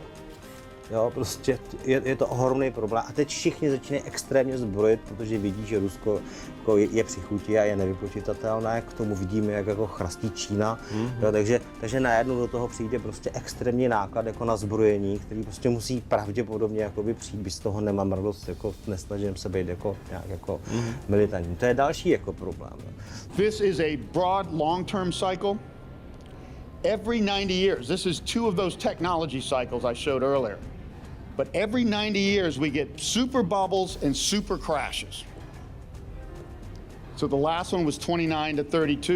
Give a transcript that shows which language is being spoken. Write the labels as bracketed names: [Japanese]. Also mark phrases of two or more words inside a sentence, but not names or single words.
[Czech] Jo, prostě je to ohromný problém. A teď všichni začínají extrémně zbrojit, protože vidí, že Rusko jako je při chuti a je nevypočitatelné. K tomu vidíme, jak jako chrastí Čína. Jo, takže najednou do toho přijde prostě extrémní náklad jako na zbrojení, který prostě musí pravděpodobně jakoby přijít, byť z toho nemám radost, jako nesnažím se být jako nějak jako militantní. To je další jako problém. [English] This is a broad long-term cycle. Every 90 years, this is 2 of those technology cycles I showed earlier. But every 90 years, we get super bubbles and super crashes. So the last one was 29 to 32.